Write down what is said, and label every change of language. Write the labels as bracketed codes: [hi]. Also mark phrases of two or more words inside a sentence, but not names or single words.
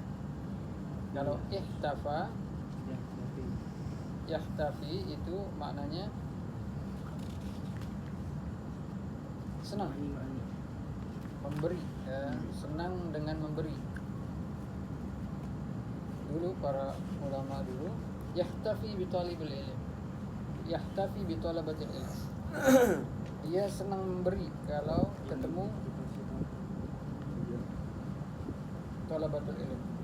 [id] Kalau [ar] احتفى يحتفي [id] itu maknanya senang, memberi, ya, senang dengan memberi. Dulu para ulama dulu [ar] يحتفي بطالب العلم، يحتفي بطلبة العلم. [id] Dia senang memberi kalau ketemu [ar] طلبة العلم.